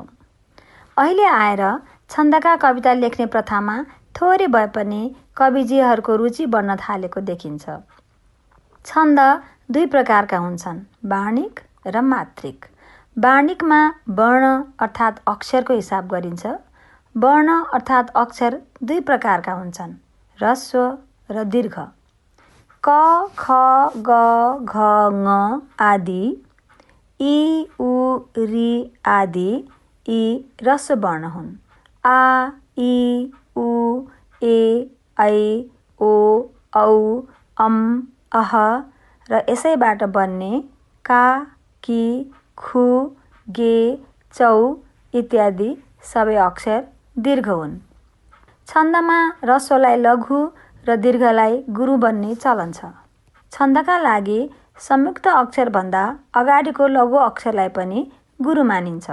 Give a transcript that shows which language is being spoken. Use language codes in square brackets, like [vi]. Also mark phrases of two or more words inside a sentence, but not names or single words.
[ne] अहिले आएर छन्दका कविता लेख्ने प्रथामा थोरै भए पनि कविजीहरूको रुचि बढ्न थालेको देखिन्छ। छन्द 2 प्रकारका हुन्छन्, वार्णिक र मात्रिक। वार्णिकमा वर्ण अर्थात् अक्षरको हिसाब गरिन्छ। वर्ण अर्थात् अक्षर 2 प्रकारका हुन्छन्, ह्रस्व र दीर्घ। क, ख, ग, घ, ङ आदि, इ, उ, ऋ आदि यी ह्रस्व वर्ण हुन्। आ, इ, उ, ए, ऐ, ओ, औ, अम, अह र यसैबाट बन्ने का, कि, खु, गे, चौ इत्यादि सबै अक्षर दीर्घ हुन्। छन्दमा ह्रस्वलाई लघु र दीर्घलाई गुरु बन्ने चलन छ। छन्दका लागि संयुक्त अक्षरभन्दा अगाडिको लघु अक्षरलाई पनि गुरु मानिन्छ।